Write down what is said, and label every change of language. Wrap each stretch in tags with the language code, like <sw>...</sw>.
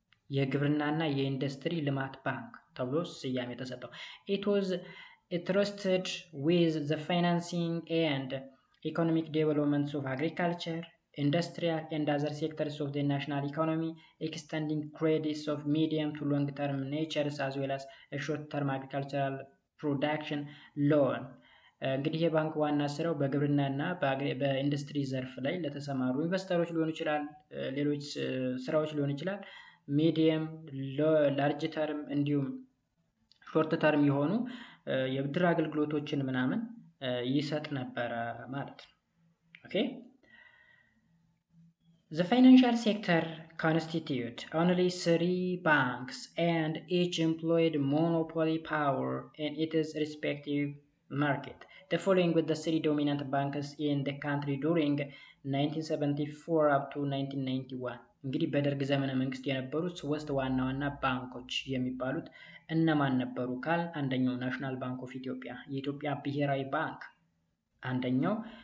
<am>የግብርናና የኢንዱስትሪ ልማት ባንክ ተብሎ ስያሜ ተሰጠው።</am> <en>It was entrusted with the financing and economic developments of agriculture, industrial and other sectors of the national economy, extending credits of medium to long term natures as well as a short term agricultural production loan.</en> <am>እንግዲህ የባንክ ዋና ስራው በግብርናና በኢንዱስትሪ ዘርፍ ላይ ለተሰማሩ ኢንቨስተሮች ሊሆን ይችላል፣ ሌሎች ስራዎች ሊሆን ይችላል፣ ሚዲየም ላርጅ ተርም እንዲሁም ሾርት ተርም የሆኑ የብድር አገልግሎቶችን ምናምን ይሰጥ ነበረ ማለት ነው። ኦኬ</am> <en>The financial sector constituted only 3 banks and each employed monopoly power in its respective market. The following with the 3 dominant banks in the country during 1974 up to 1991.</en> <am>እንግዲህ በደርግ ዘመነ መንግስት የነበሩት ሶስት ዋና ዋና ባንኮች የሚባሉት እነማን ነበሩ ካል አንደኛው ናሽናል ባንክ ኦፍ ኢትዮጵያ የኢትዮጵያ ብሔራዊ ባንክ አንደኛው</am>